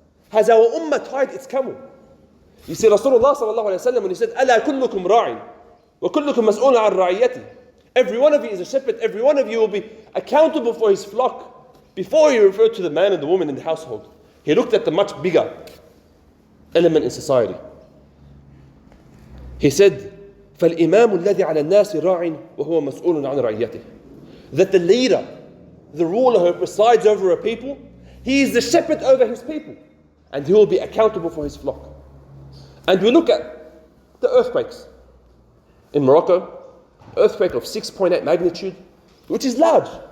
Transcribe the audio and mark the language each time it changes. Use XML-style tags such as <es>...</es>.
<en>Has our ummah tied its camel? You see Rasulullah sallallahu alayhi wa sallam when he said,</en> <ar>أَلَا كُلُّكُمْ رَاعٍ وَكُلُّكُمْ مَسْئُولٌ عَنْ رَعِيَّتِهِ.</ar> <en>Every one of you is a shepherd, every one of you will be accountable for his flock. Before he referred to the man and the woman in the household, he looked at the much bigger element in society. He said,</en> <ar>فَالْإِمَامُ الَّذِي عَلَى النَّاسِ رَاعٍ وَهُوَ مَسْئُولٌ عَنْ رَعِيَّتِهِ.</ar> <en>That the leader, the ruler who presides over a people, he is the shepherd over his people, and he will be accountable for his flock. And we look at the earthquakes. In Morocco, earthquake of 6.8 magnitude, which is large.</en>